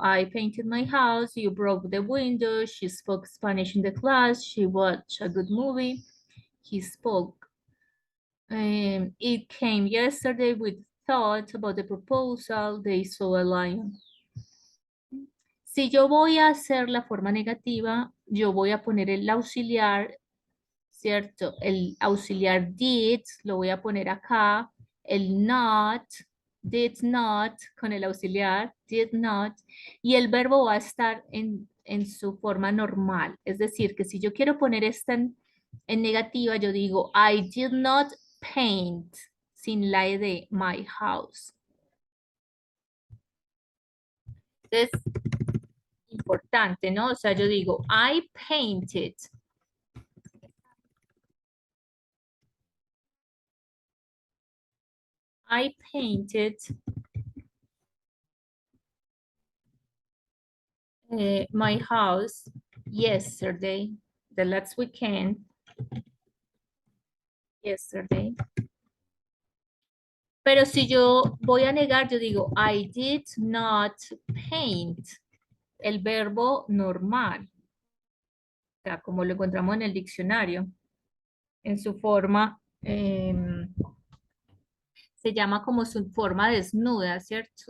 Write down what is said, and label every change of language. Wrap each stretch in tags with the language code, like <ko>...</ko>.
<en>I painted my house, you broke the window, she spoke Spanish in the class, she watched a good movie, he spoke. It came yesterday with thoughts about the proposal, they saw a lion.</en> <es>Si yo voy a hacer la forma negativa, yo voy a poner el auxiliar, ¿cierto? El auxiliar did, lo voy a poner acá, el not,</es> <en>did not,</en> <es>con el auxiliar, did not, y el verbo va a estar en su forma normal. Es decir, que si yo quiero poner esta en negativa, yo digo,</es> <en>I did not paint,</en> <es>sin la E de my house. Es importante, ¿no? O sea, yo digo,</es> <en>I painted. I painted my house yesterday, the last weekend, yesterday.</en> <es>Pero si yo voy a negar, yo digo,</es> <en>I did not paint,</en> <es>el verbo normal, o sea, como lo encontramos en el diccionario, en su forma, se llama como su forma desnuda, ¿cierto?</es>